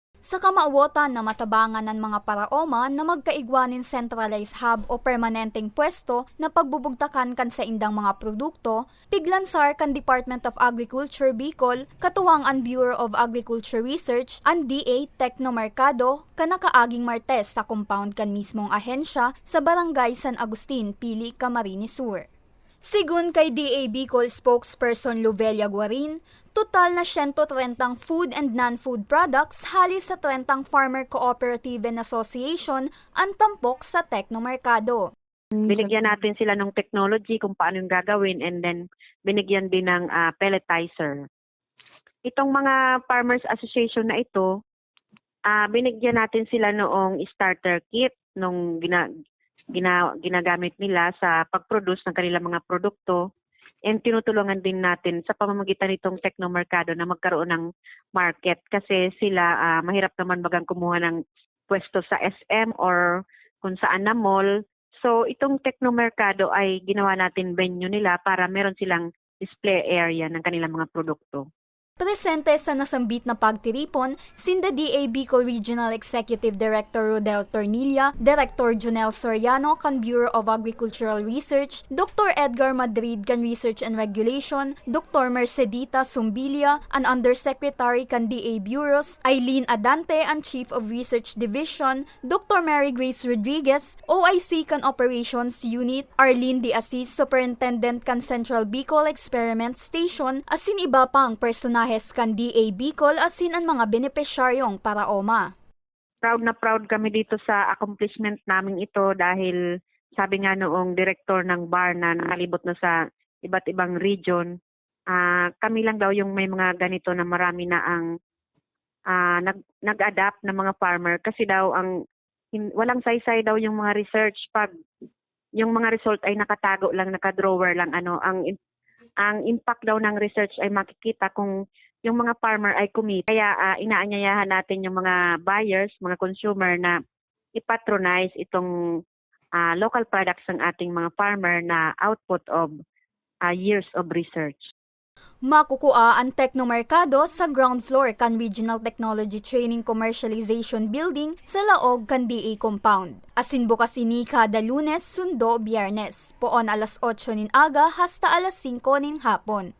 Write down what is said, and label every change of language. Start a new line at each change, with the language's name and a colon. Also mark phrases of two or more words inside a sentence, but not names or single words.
Bikol: Sa kamauotan na matabangan ng mga paraoma na magkaigwanin
English: centralized hub
Bikol: o permanenteng pwesto na pagbubugtakan kan sa indang mga produkto, piglansar kan Department of Agriculture Bicol, katuwang ang Bureau of Agriculture Research, ang DA Tecnomercado, kanakaaging Martes sa compound kan mismong ahensya sa Barangay San Agustin, Pili, Camarines Sur. Sigun kay DA Bicol spokesperson Lovelia Guarin, total na 130
English: food and non-food products
Bikol: halis sa 30 Farmer Cooperative and Association ang tampok sa Tecnomercado.
Filipino: Binigyan natin sila ng technology kung paano yung gagawin,
English: and then
Filipino: binigyan din ng pelletizer. Itong mga Farmers Association na ito, binigyan natin sila noong
English: starter kit
Filipino: nung ginagamit nila sa pag-produce ng kanilang mga produkto, and tinutulungan din natin sa pamamagitan nitong Tecnomercado na magkaroon ng market kasi sila mahirap naman bagang kumuha ng pwesto sa SM or kung saan na mall. So itong Tecnomercado ay ginawa natin venue nila para meron silang
English: display area
Filipino: ng kanilang mga produkto.
Bikol: Presente sa nasambit na pagtiripon, sinda DA Bicol Regional Executive Director Rodel Tornilla, Director Jonel Soriano kan Bureau of Agricultural Research, Dr. Edgar Madrid kan Research and Regulation, Dr. Mercedita Sumbilia, an Undersecretary kan DA Bureaus, Eileen Adante, ang Chief of Research Division, Dr. Mary Grace Rodriguez, OIC kan Operations Unit, Arlene De Assis, Superintendent kan Central Bicol Experiment Station, asin iba pang personahe kan DA Bicol asin ang mga benepisyaryong paraoma.
Filipino: Proud na proud kami dito sa accomplishment namin ito dahil sabi nga noong director ng BAR na nakalibot na sa iba't ibang region, kami lang daw yung may mga ganito na marami na ang nag-adapt na mga farmer kasi daw walang saysay daw yung mga research pag yung mga result ay nakatago lang, nakadrawer lang ang impact daw ng research ay makikita kung yung mga farmer ay kumita. Kaya inaanyayahan natin yung mga buyers, mga consumer na ipatronize itong
English: local products
Filipino: ng ating mga farmer na
English: output of years of research.
Bikol: Makukua ang Tecnomercado sa ground floor kan Regional Technology Training Commercialization Building sa laog kan DA Compound. Asin bukas ini kada Lunes, Sundo, Biyernes. Poon alas 8 nin aga hasta alas 5 nin hapon.